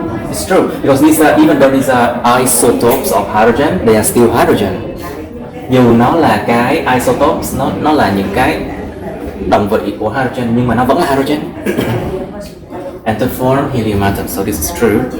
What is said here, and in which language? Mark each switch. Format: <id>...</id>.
<en>It's true because even though these are isotopes of hydrogen, they are still hydrogen.</en> <vi>Dù nó là cái isotopes, nó là những cái đồng vị của hydrogen nhưng mà nó vẫn là hydrogen.</vi> <en>And to form helium atoms, so this is true.</en>